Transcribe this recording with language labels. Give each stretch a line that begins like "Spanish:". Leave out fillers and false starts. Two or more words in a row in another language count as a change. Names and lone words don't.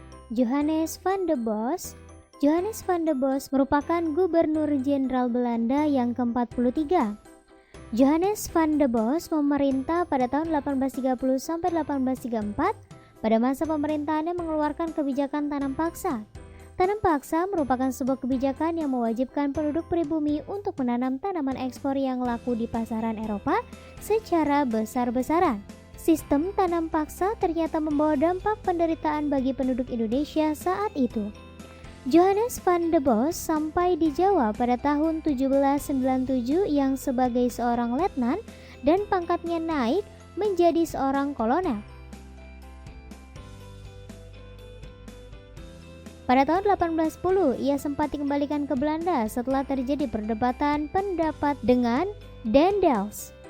Indonesian: Johannes van der Bos. Johannes van der Bos merupakan Gubernur Jenderal Belanda yang ke-43. Johannes van der Bos memerintah pada tahun 1830 sampai 1834. Pada masa pemerintahannya mengeluarkan kebijakan tanam paksa. Tanam paksa merupakan sebuah kebijakan yang mewajibkan penduduk pribumi untuk menanam tanaman ekspor yang laku di pasaran Eropa secara besar-besaran. Sistem tanam paksa ternyata membawa dampak penderitaan bagi penduduk Indonesia saat itu. Johannes van der Bos sampai di Jawa pada tahun 1797 yang sebagai seorang letnan dan pangkatnya naik menjadi seorang kolonel. Pada tahun 1810 ia sempat dikembalikan ke Belanda setelah terjadi perdebatan pendapat dengan Daendels.